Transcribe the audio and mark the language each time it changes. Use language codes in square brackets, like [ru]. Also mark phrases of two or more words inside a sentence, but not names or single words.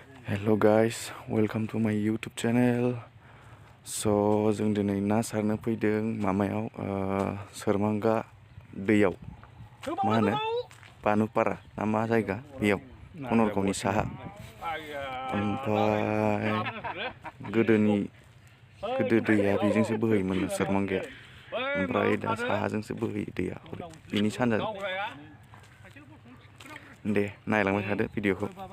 [en] Hello guys, welcome to my YouTube channel. [brx] So जों दिनै ना सारनो फैदों मामायाव सोरमांगा दैयाव मा होनो बानुपारा ना मा जायगा बेयाव कनरगावनि साहा ओमफ्राय गोदो दैया बेजोंसो बोहैयोमोन सोरमांगाया ओमफ्राय दा साहाजोंसो बोहैयो दैया बिनि सानजाजों दे नायलांबाय थादो भिडिअखौ